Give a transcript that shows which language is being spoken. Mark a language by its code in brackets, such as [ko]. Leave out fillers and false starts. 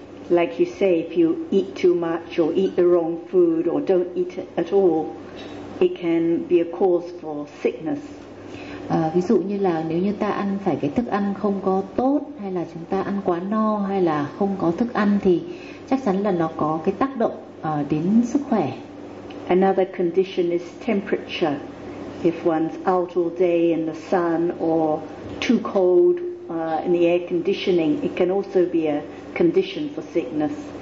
[en] Like you say, if you eat too much or eat the wrong food or don't eat at all, it can be a cause for sickness. [vi] Ví dụ như là nếu như ta ăn phải cái thức ăn không có tốt, hay là chúng ta ăn quá no, hay là không có thức ăn, thì chắc chắn là nó có cái tác động đến sức khỏe. [en] Another condition is temperature. If one's out all day in the sun or too cold in the air conditioning, it can also be a condition for sickness.